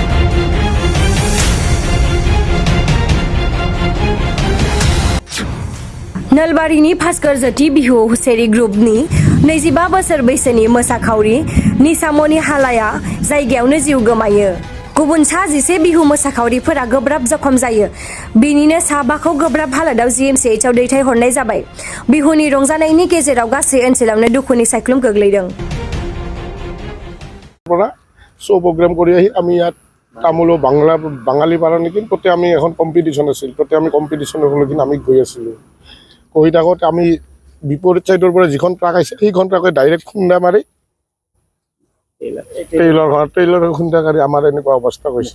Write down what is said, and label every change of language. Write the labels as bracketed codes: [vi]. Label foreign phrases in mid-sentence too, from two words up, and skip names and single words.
[brx] नलबारिनि फासगोरजेथि बिहु हुसेरि ग्रुपनि 25 बोसोर बैसोनि मोसाखावरि निसामणि हालाया जायगायावनो जिउ गोमायो। गुबुन सा 11 बिहु मोसाखावरिफोरा गोब्राब जखम जायो। बिनिनो सा 5खौ गोब्राब हालोदाव GMCHआव दैथायहरनाय जाबाय। बिहुनि रंजानायनि गेजेराव गासै ओनसोलावनो दुखुनि सायख्लुम गोग्लैदों। [en] show program [as] কৰি আহি আমি ইয়াত তামুলৰ বাঙালী পাৰা নেকি তাতে আমি এখন কম্পিটিশ্যন আছিল, তাতে আমি কম্পিটিশ্যনৰ হ'লে আমি গৈ আছিলোঁ। গৈ থাকোঁতে আমি বিপৰীত ছাইডৰ পৰা যিখন ট্ৰাক আহিছে সেইখন ট্ৰাকে ডাইৰেক্ট খুন্দা মাৰি ট্ৰেইলৰ খুন্দা মাৰি আমাৰ এনেকুৱা অৱস্থা হৈছে।